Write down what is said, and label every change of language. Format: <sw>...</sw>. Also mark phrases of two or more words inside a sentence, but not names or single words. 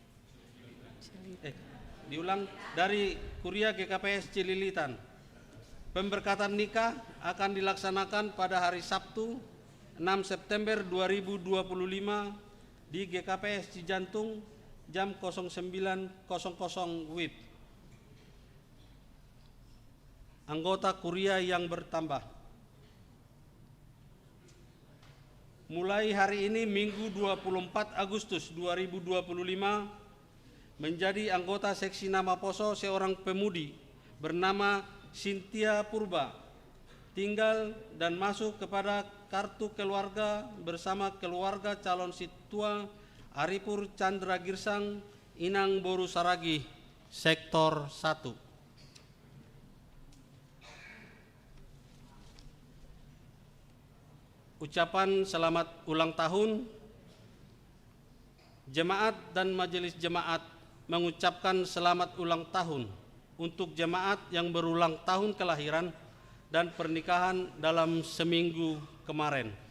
<id>Dari Kuria GKPS Cililitan. Pemberkatan nikah akan dilaksanakan pada hari Sabtu 6 September 2025 di GKPS Cijantung jam 09.00 WIB. Anggota Kuria yang bertambah. Mulai hari ini Minggu 24 Agustus 2025 menjadi anggota seksi nama Poso seorang pemudi bernama Cynthia Purba, tinggal dan masuk kepada kartu keluarga bersama keluarga calon Situa Aripur Chandra Girsang Inang Boru Saragi, Sektor 1. Ucapan selamat ulang tahun. Jemaat dan majelis jemaat mengucapkan selamat ulang tahun untuk jemaat yang berulang tahun kelahiran dan pernikahan dalam seminggu kemarin.</id>